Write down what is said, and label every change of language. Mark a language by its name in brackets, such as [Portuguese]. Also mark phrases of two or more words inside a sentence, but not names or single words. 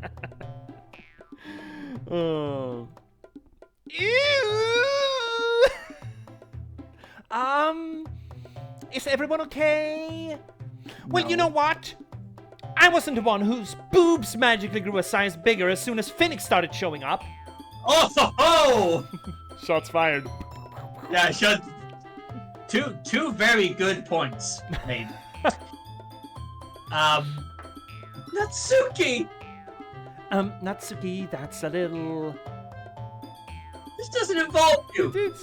[English] Oh. Ew. Is everyone okay? Well, you know what? I wasn't the one whose boobs magically grew a size bigger as soon as Finnick started showing up. Oh ho ho! Shots fired. Yeah, two very good points made. Natsuki! Natsuki, that's a little... This doesn't involve you!